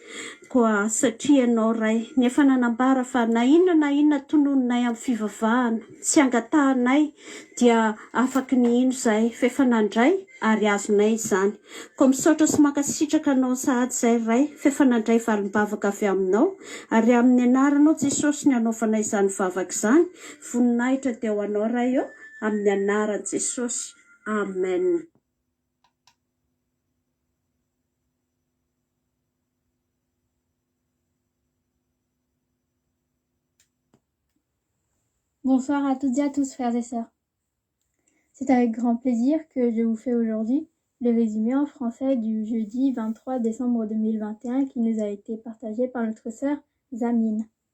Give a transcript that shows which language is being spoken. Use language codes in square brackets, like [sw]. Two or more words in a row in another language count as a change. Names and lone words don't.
[mg] Koa satria ianao ray nefa nanambara fa na inona tonononay amin'ny fivavahana sy angatahanay dia afaka ny ino izahay fa efa nandray ary azonay izany. Koa misaotra sy mankasitraka anao sahady izay ray fa efa nandray valim-bavaka avy aminao, ary amin'ny anaranao Jesosy ny anaovanay izany vavaka izany, voninahitra dia ho anao ray eo amin'ny anaran'i Jesosy. Amen. [fr] Bonsoir à toutes et à tous, frères et sœurs. C'est avec grand plaisir que je vous fais aujourd'hui le résumé en français du jeudi 23 décembre 2021 qui nous a été partagé par notre sœur Zamine.